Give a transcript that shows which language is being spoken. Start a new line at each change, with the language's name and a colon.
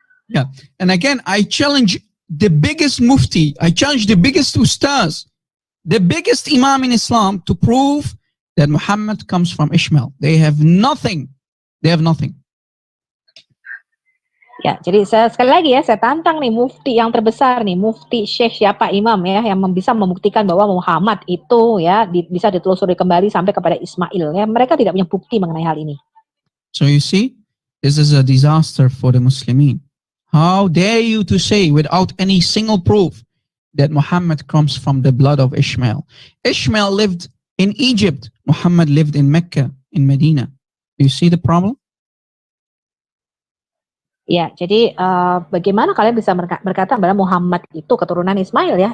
English: Yeah, and again, I challenge the biggest mufti, I challenge the biggest ustaz, the biggest imam in Islam to prove that Muhammad comes from Ishmael. They have nothing. They have nothing.
Indonesian: Ya, jadi sekali lagi ya, saya tantang nih mufti yang terbesar nih, mufti Syekh siapa imam ya, yang bisa membuktikan bahwa Muhammad itu ya bisa ditelusuri kembali sampai kepada Ismail ya. Mereka tidak punya bukti mengenai hal ini.
English: So you see, this is a disaster for the Muslimin. How dare you to say without any single proof that Muhammad comes from the blood of Ishmael? Ishmael lived in Egypt. Muhammad lived in Mecca, in Medina. Do you see the problem?
Indonesian: Ya, jadi bagaimana kalian bisa berkata bahwa Muhammad itu keturunan Ismail ya?